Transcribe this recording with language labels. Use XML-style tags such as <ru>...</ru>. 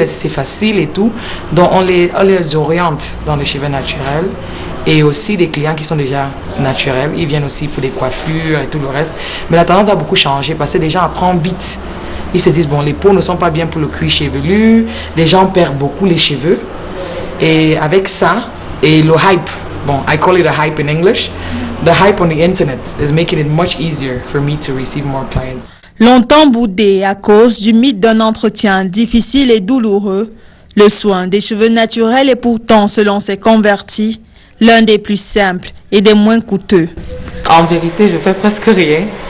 <fr>Est-ce que c'est facile et tout? Donc, on les oriente dans les cheveux naturels. Et aussi des clients qui sont déjà naturels, ils viennent aussi pour des coiffures et tout le reste. Mais la tendance a beaucoup changé parce que les gens apprennent vite. Ils se disent, bon, les peaux ne sont pas bien pour le cuir chevelu, les gens perdent beaucoup les cheveux. Et avec ça, et le hype, bon,</fr> <en>I call it a hype in English, the hype on the internet is making it much easier for me to receive more clients.</en> <fr>Longtemps boudé à cause du mythe d'un entretien difficile et douloureux, le soin des cheveux naturels est pourtant, selon ses convertis, l'un des plus simples et des moins coûteux. En vérité, je fais presque rien.</fr>